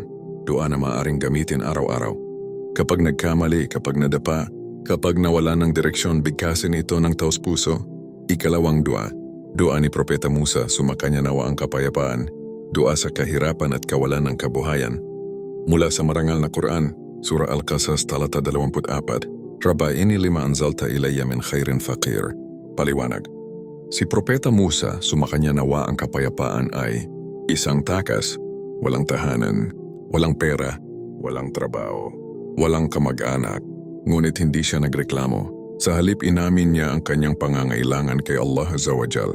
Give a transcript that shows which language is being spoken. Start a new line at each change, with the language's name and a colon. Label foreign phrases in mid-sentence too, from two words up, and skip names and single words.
Filipino: Dua na maaaring gamitin araw-araw. Kapag nagkamali, kapag nadapa, kapag nawala ng direksyon, bigkasin ito ng taos-puso. Ikalawang dua ni Propeta Musa, sumakanya nawa ang kapayapaan. Dua sa kahirapan at kawalan ng kabuhayan. Mula sa marangal na Quran, Surah Al-Qasas, talata 24,
Arabic: رب إني لما أنزلت إلي من خير فقير.
Filipino: Paliwanag. Si Propeta Musa, sumakanya nawa ang kapayapaan ay isang takas, walang tahanan, walang pera, walang trabaho, walang kamag-anak, ngunit hindi siya nagreklamo. Sa halip inamin niya ang kanyang pangangailangan kay Allah
Arabic: عز وجل.